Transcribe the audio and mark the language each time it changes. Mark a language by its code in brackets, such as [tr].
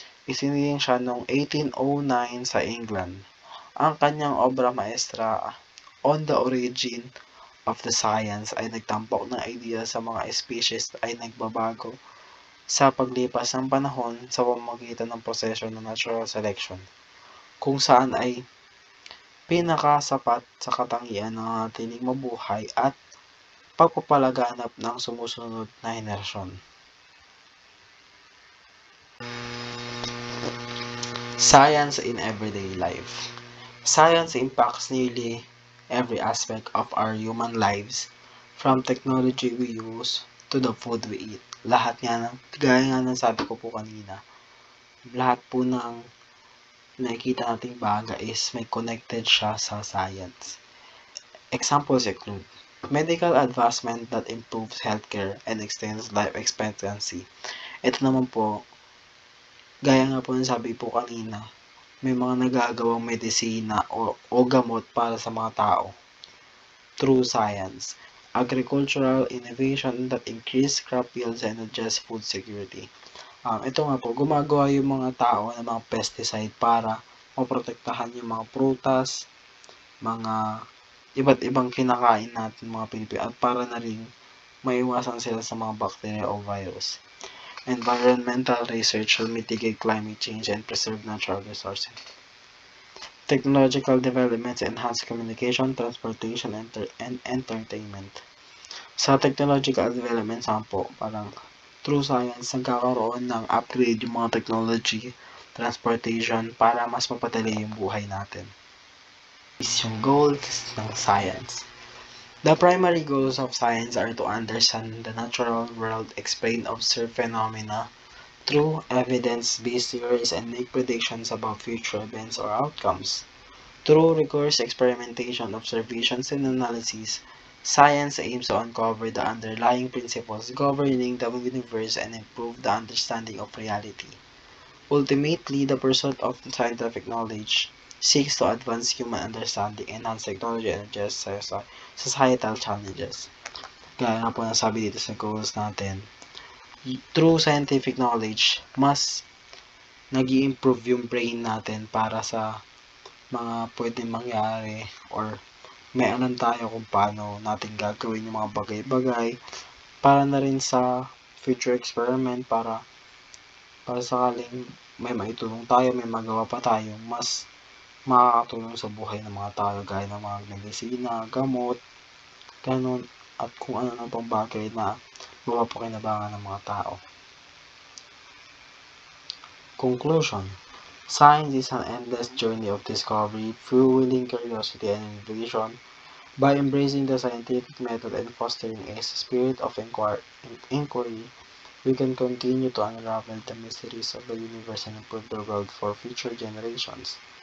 [tl] Isiniling siya noong 1809 sa England. Ang kanyang obra maestra On the Origin of the Science ay nagtampok ng idea sa mga species ay nagbabago sa paglipas ng panahon sa pamamagitan ng proseso ng natural selection, kung saan ay pinakasapat sa katangian ng natiling mabuhay at pagpapalaganap ng sumusunod na henerasyon. [en] Science in everyday life. Science impacts nearly every aspect of our human lives, from technology we use to the food we eat. [tl] Lahat nga gaya nga ng sabi ko po kanina, lahat po ng nakikita nating bagay is may connected siya sa science. [en] Examples include medical advancement that improves healthcare and extends life expectancy. [tl] Ito naman po, gaya nga po ng sabi po kanina, may mga nagagawang medisina o gamot para sa mga tao through science. [en] Agricultural innovation that increase crop yields and adjust food security. [tl] Ito nga po, gumagawa yung mga tao ng mga pesticide para maprotektahan yung mga prutas, mga iba't ibang kinakain natin mga Pilipino at para na rin maiwasan sila sa mga bacteria o virus. [en] Environmental research will mitigate climate change and preserve natural resources. Technological developments enhance communication, transportation, and entertainment. [tl] Sa technological developments po, parang through science, nagkakaroon ng upgrade yung mga technology, transportation, para mas mapadali yung buhay natin. Is yung goals ng science. [en] The primary goals of science are to understand the natural world, explain observed phenomena through evidence-based theories, and make predictions about future events or outcomes. Through rigorous experimentation, observations, and analysis, science aims to uncover the underlying principles governing the universe and improve the understanding of reality. Ultimately, the pursuit of scientific knowledge seeks to advance human understanding, enhance technology, and address societal challenges. [tl] Gaya nga po nasabi dito sa goals natin, [en] through scientific knowledge, [tl] mas nag-i-improve yung brain natin para sa mga pwedeng mangyari or may alam tayo kung paano natin gagawin yung mga bagay-bagay para na rin sa future experiment para sakaling may maitulong tayo, may magawa pa tayo, mas makakatulong sa buhay ng mga tao gaya ng mga medisina, gamot, ganun, at kung ano na pang bagay na mapapakinabangan ng mga tao. [en] Conclusion. Science is an endless journey of discovery, fueling curiosity and innovation. By embracing the scientific method and fostering a spirit of inquiry, we can continue to unravel the mysteries of the universe and improve the world for future generations.